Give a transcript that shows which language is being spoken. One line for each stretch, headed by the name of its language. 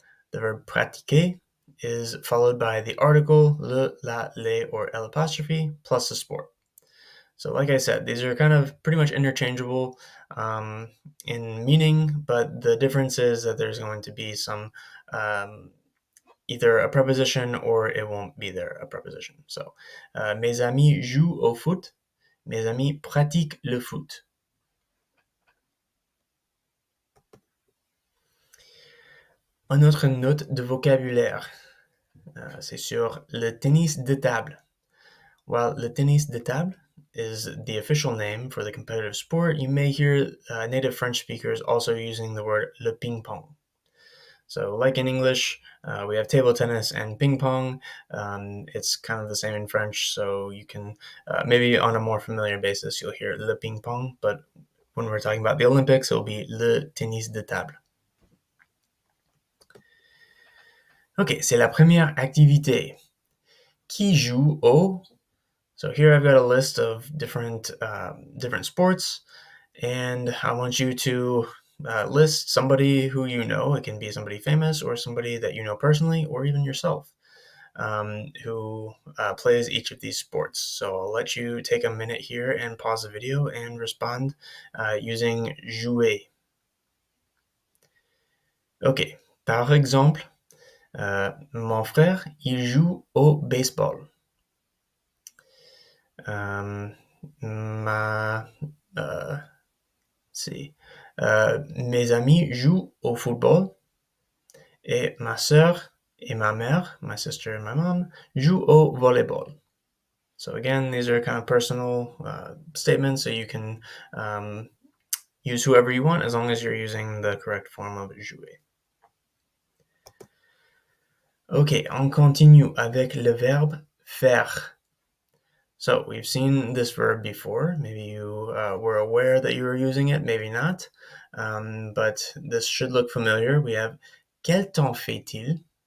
English: The verb pratiquer is followed by the article le, la, les, or l apostrophe plus the sport. So like I said, these are kind of pretty much interchangeable in meaning, but the difference is that there's going to be some either a preposition or it won't be there, a preposition.
French: So, mes amis jouent au foot. Mes amis pratiquent le foot. Une autre note de vocabulaire, c'est sur le tennis de table.
English: While le tennis de table is the official name for the competitive sport, you may hear native French speakers also using the word le ping-pong. So like in English, we have table tennis and ping pong. It's kind of the same in French, so you can maybe on a more familiar basis, you'll hear le ping pong, but when we're talking about the Olympics, it'll be le tennis de table.
French: Ok, c'est la première activité. Qui joue au...
English: So here I've got a list of different sports, and I want you to list somebody who you know. It can be somebody famous or somebody that you know personally, or even yourself, who plays each of these sports. So I'll let you take a minute here and pause the video and respond using jouer. Ok.
French: Par exemple, mon frère, il joue au baseball. Ma, euh, c'est, mes amis jouent au football et ma sœur et ma mère,
English: my sister and my mom,
French: jouent au volleyball.
English: So again, these are kind of personal statements, so you can use whoever you want as long as you're using the correct form of jouer.
French: Ok, on continue avec le verbe faire.
English: So we've seen this verb before. Maybe you were aware that you were using it, maybe not. But this should look familiar. We have
French: quel temps fait-il?